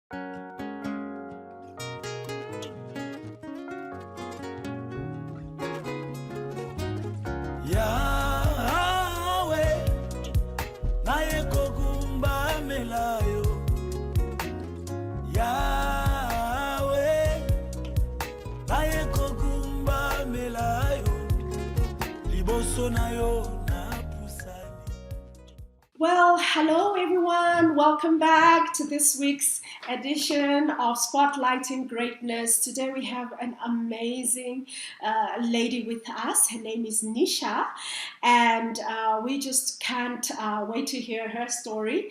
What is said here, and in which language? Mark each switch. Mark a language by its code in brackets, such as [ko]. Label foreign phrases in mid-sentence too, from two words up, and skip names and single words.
[ln] Yahweh, naye kogumba melayo. Yahweh, naye kogumba melayo. Liboso na yo na pusani. [en] Well, hello everyone. Welcome back to this week's edition of Spotlighting Greatness. Today we have an amazing lady with us. Her name is Nisha, and we just can't wait to hear her story.